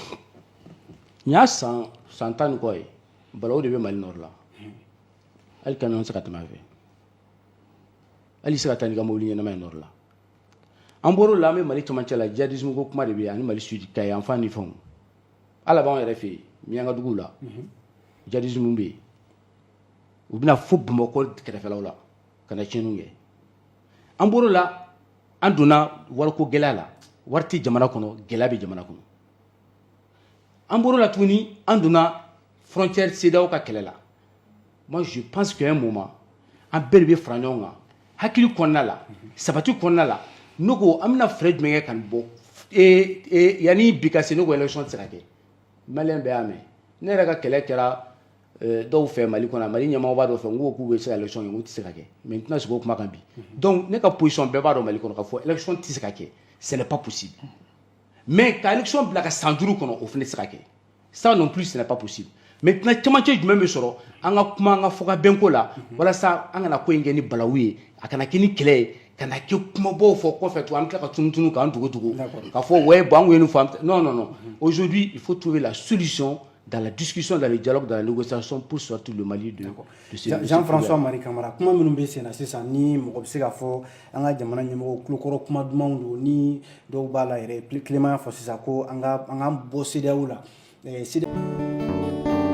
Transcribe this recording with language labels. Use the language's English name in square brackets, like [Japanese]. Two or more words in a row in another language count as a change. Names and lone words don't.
[Bambara] n y'a san 10 ni kɔ ye Balawu de bɛ Mali nord la hali kamiyon tɛ se ka tɛmɛ a fɛ hali se ka taa n'i ka mobili ɲɛnama ye nord la an bɔr'o la an bɛ Mali cɛmancɛ la djihadisme ko kuma de bɛ yen ani Mali sud ka ye yanfan ni fɛnw hali a b'anw yɛrɛ fɛ yen Miɲanka duguw la djihadisme bɛ yen u bɛna fo Bamakɔ kɛrɛfɛlaw la ka na tiɲɛniw kɛ an bɔr'o la an donna wariko gɛlɛya la wari tɛ jamana kɔnɔ gɛlɛya bɛ jamana kɔnɔ an bɔr'o la tuguni an donna frontière CEDEAO ka kɛlɛ la [French] moi je pense qu'à un moment [Bambara] an bɛɛ de bɛ fara ɲɔgɔn kan hakili kɔnɔna la sabati kɔnɔna la ne ko an bɛna fɛɛrɛ jumɛn kɛ ka nin bɔ yanni bi ka se ne ko élection tɛ se ka kɛ maliyɛn bɛɛ y'a mɛn ne yɛrɛ ka kɛlɛ kɛra dɔw fɛ Mali kɔnɔ Mali ɲɛmɔgɔ b'a dɔw fɛ n ko k'u bɛ se ka élection kɛ n ko tɛ se ka kɛ mais n tɛna sigi o kuma kan bi donc ne ka position bɛɛ b'a dɔn Mali kɔnɔ k'a fɔ élection tɛ se ka kɛ [French] ce n'est pas possible [Bambara] mais ka élection bila ka san 5 kɔnɔ o fana tɛ se ka kɛ [French] ça non plus ce n'est pas possible maintenant [Bambara] camancɛ jumɛn bɛ sɔrɔ an ka kuma an ka fɔ ka bɛnko la walasa an kana ko in kɛ ni balawu ye a kana kɛ ni kɛlɛ ye kana kɛ kumabaw fɔ kɔfɛ to an bɛ tila ka tunun k'an tugu k'a fɔ [French] ouais bon [Bambara] an ko ye nin fɔ [French] non aujourd'hui il faut trouver la solution dans la discussion dans le dialogue dans la négociation pour sortir le Mali de [Bambara] Jean-François Marie Camara kuma minnu bɛ sen na sisan ni mɔgɔ bɛ se ka fɔ an ka jamana ɲɛmɔgɔ kulukɔrɔ kuma dumanw don ni dɔw b'a la yɛrɛ Clément y'a fɔ sisan ko an ka bɔ CEDEAO la